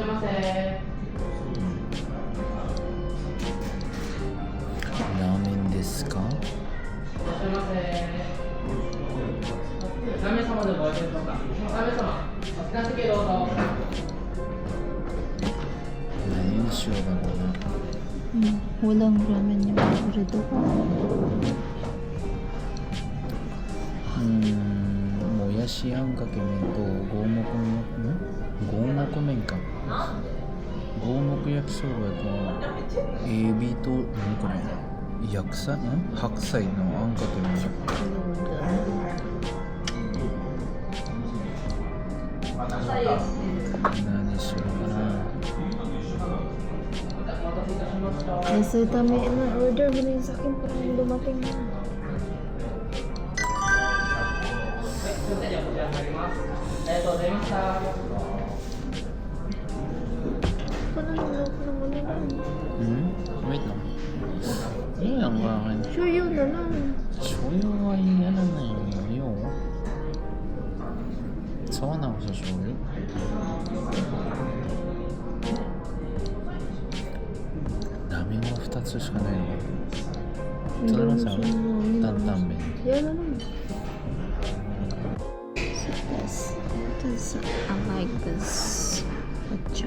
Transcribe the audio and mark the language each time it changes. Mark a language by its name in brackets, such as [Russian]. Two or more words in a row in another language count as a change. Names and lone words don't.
[Japanese] ラーメンですか? 何にしようだろうな。 [Filipino] Walang ramen yung paborito ko. [Japanese] もやしあんかけ麺と五目麺か五目焼きそばとエビと何これ白菜のあんかけ麺何しようかな。 [Filipino] Nasa tama na order mo na yun sa akin para yung dumating na. Parang loko na mo na lang. Wait lang. Ano lang ba akin? Shoyo na lang. Shoyo ay ano na yun. Sawa na ako sa shoyo. Dami mo [Japanese] 2 つしかないの。それはさ、担々麺。 [Filipino] Yan na lang. [English] So yes, this I like this matcha.